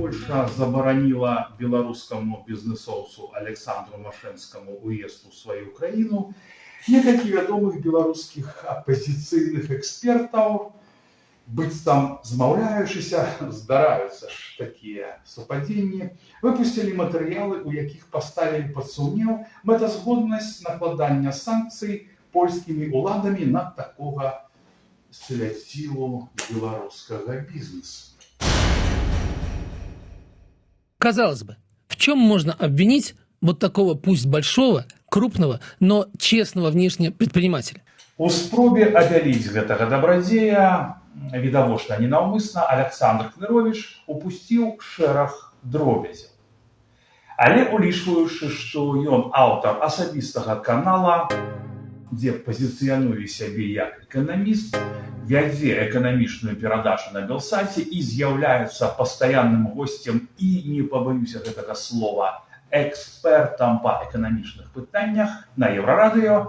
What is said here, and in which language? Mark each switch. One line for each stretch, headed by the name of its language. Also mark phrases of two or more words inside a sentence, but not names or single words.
Belarusian: Польша забараніла беларускаму бізнесоўцу Александру Машэнскаму уезд у сваю краіну, некалькі вядомых беларускіх апазіцыйных экспертаў, быццам змаўляючыся, здараюцца ж такія супадзенні, выпусцілі матэрыялы, у якіх паставілі пад сумнеў мэтазгоднасць накладання санкцый польскімі ўладамі на такога свяцілу беларускага бізнесу.
Russian: Казалось бы, в чем можно обвинить вот такого, пусть большого, крупного, но честного внешне предпринимателя?
Belarusian: У спробе абяліць гэтага дабрадзея, відавочна ненаўмысна, Александр Кныровіч упусціў шэраг дробязяў. Але улічваючы, што ён аўтар асабістага канала, дзе пазіцыянуе сябе як эканаміст, вядзе эканамічную перадачу на Белсаце і з'яўляецца пастаянным госцем і, не пабаюся гэтага слова, экспертам па эканамічных пытаннях на Еўрарадыё.